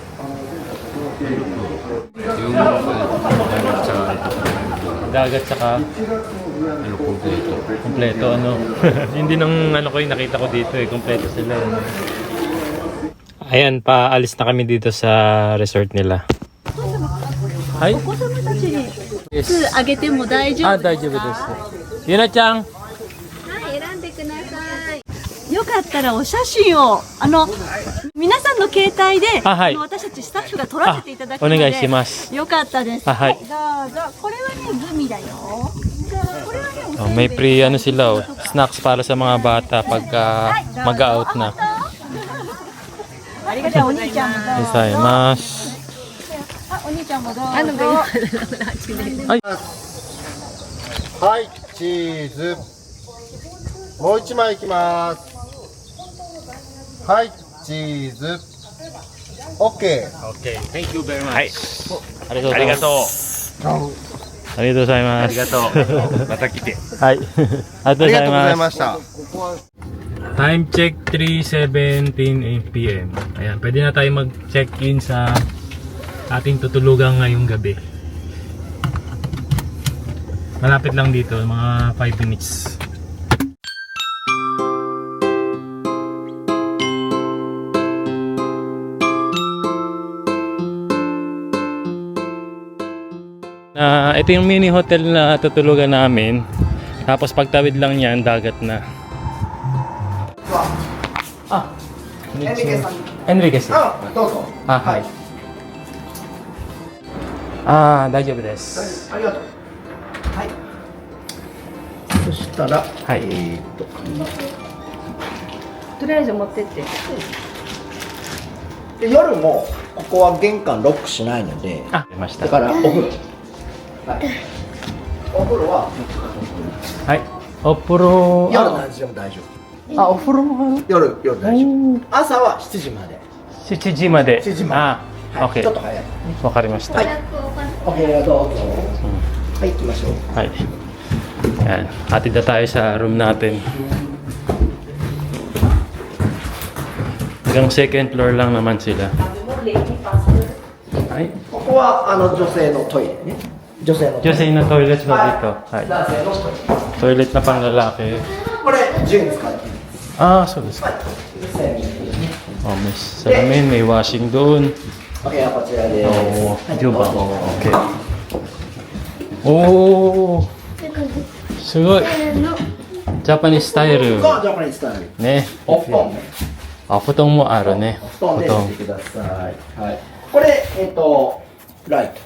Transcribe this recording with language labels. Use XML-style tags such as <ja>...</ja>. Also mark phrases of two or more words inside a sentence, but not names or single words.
<tl>Yung Dagat saka kompleto. kompleto, ano? Hindi nang ano ko yung nakita ko dito eh. Kompleto sila. Ayan, paalis na kami dito sa resort nila. Hi?</tl> <ja>お子様たちに Yes. あげても大丈夫 Ah, ですか？大丈夫です。ゆなちゃん。はい、選んでください。よかったらお写真を皆さんの携帯で、あはい私たちスタッフが撮らせていただくおので、願いします。よかったです。あはいどうぞ。これはねグミだよ。これはねお</ja> <tl>Oh, may free ano sila oh. Snacks para sa mga bata pagka mag-out na.</tl> <ja>ありがとう。お兄ちゃんもどうぞ。 Gozaimasu. あ、お兄ちゃんもどうぞ。はいチーズもう一枚いきますはいチーズ OK</ja> <en>Okay, thank you very much.</en> <ja>はい。ありがとう。ありがとうございます。ありがとう。また来て。はい。ありがとうございありがとうございま。ますした</ja> <en>Time check 3:17 p.m.</en> <tl>Ayan, pwede na tayo mag-check-in sa ating tutulugan ngayong gabi. Malapit lang dito, mga 5 minutes. Ito yung mini hotel na tutulugan namin. Tapos pagtawid lang yan, dagat na. Ah, Enriquez.</tl> <ja>どうぞ Ah, hi. Ah, 大丈夫です。ありがとうはいそしたらはい。とりあえず持ってって。で夜もここは玄関ロックしないのであ、出ました。だからお風呂はいお風呂ははい。お風呂。夜何時でも大丈あ、お風呂もある。夫夜大丈夫朝は7時まで 7時まで。 7時まであ、はいちょっと OK。早いわかりました。はい OK ありがとうはい行きましょう</ja> <tl>Hi. Yan. Hatid na tayo sa room natin. Hanggang</tl> <en>second floor</en> <tl>lang naman sila. Hi.</tl> <ja>ここは女性のトイレね女性のトイレ</ja> <tl>Diyos na toilet mo dito. Hi.</tl> <ja>男性のトイレ</ja> <tl>Toilet na pang lalaki.</tl> <ja>これ自由に使っていい</ja> <en>Ah, so this. 1000</en> <tl>Oh, may salamin, may washing doon.</tl> <ja>OK こちらで Oh, す juba. Okay. Oh, すごい。ジャパニーズスタイル。そうジャパニーズスタイルね。お布団ねあ、布団もあるね。布団で寝てくださいはいこれライト</ja>